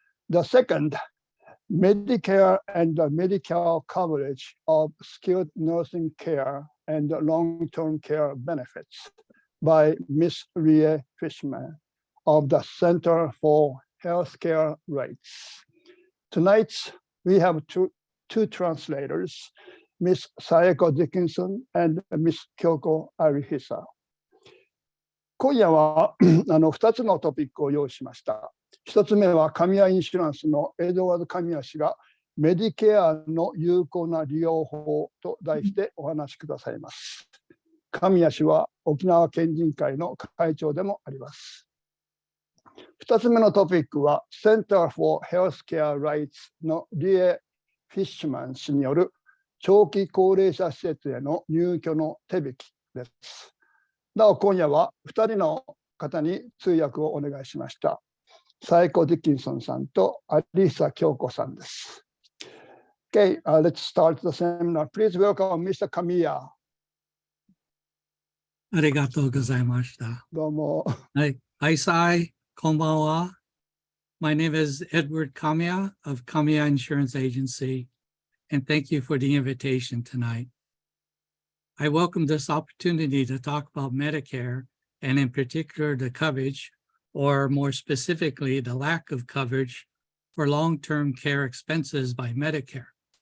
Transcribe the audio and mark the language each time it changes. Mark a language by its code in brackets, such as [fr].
[en] The second, Medicare and the Medi-Cal coverage of skilled nursing care and long-term care benefits by Ms. Rie Fischman of the Center for Healthcare Rights. Tonight, we have two translators, Ms. Saeko Dickinson and Ms. Kyoko Arihisa. [ja] 今夜は2つのトピックを用意しました。 1つ目はカミヤインシュランスのエドワード・カミヤ氏がメディケアの有効な利用法と題してお話しくださいます。カミヤ氏は沖縄県人会の会長でもあります。 2つ目のトピックは Center for Healthcare Rights のリエ・フィッシュマン氏による長期高齢者施設への入居の手引きです。なお今夜は2人の方に通訳をお願いしました。サイコ・ディッキンソンさんとアリサ・京子さんです。 [en] Okay, let's start the seminar. Please welcome Mr. Kamiya. [ja] ありがとうございました。どうも。はい、こんばんは。 [en] My name is Edward Kamiya of Kamiya Insurance Agency, and thank you for the invitation tonight. I welcome this opportunity to talk about Medicare, and in particular the coverage, or more specifically the lack of coverage for long-term care expenses by Medicare.